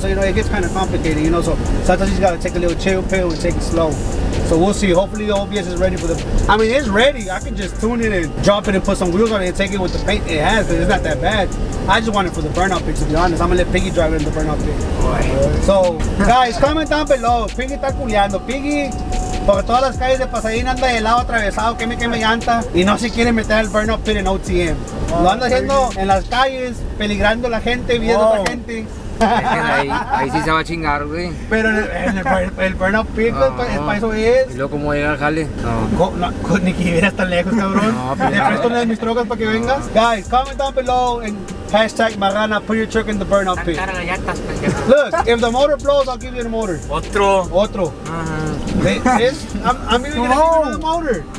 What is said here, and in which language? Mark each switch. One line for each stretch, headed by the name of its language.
English: So you know, it gets kind of complicated, you know. So sometimes you just gotta take a little chill pill and take it slow. So we'll see. Hopefully the OBS is ready for the. I mean, it's ready. I can just tune it and drop it and put some wheels on it and take it with the paint it has, but it's not that bad. I just want it for the burnout pit, to be honest. I'm gonna let Piggy drive it in the burnout pit. So, guys, comment down below.
Spanish: Piggy está culeando. Piggy, porque todas las calles de Pasadena anda de lado atravesado, queme llanta, y no se quiere meter al burnout pit en OTM. Lo anda haciendo en las calles, peligrando la gente, viendo a la gente. Ahí sí se va a chingar, güey. Pero el burnout pit, para eso es. ¿Y luego cómo llega al jale? No, ni que vieras tan lejos, cabrón. Te presto una de mis trocas para que vengas.
English: Guys, comment down below and hashtag Marrana, put your truck in the burnout pit. Look, if the motor blows, I'll give you the motor. Otro. I'm even gonna give you the motor.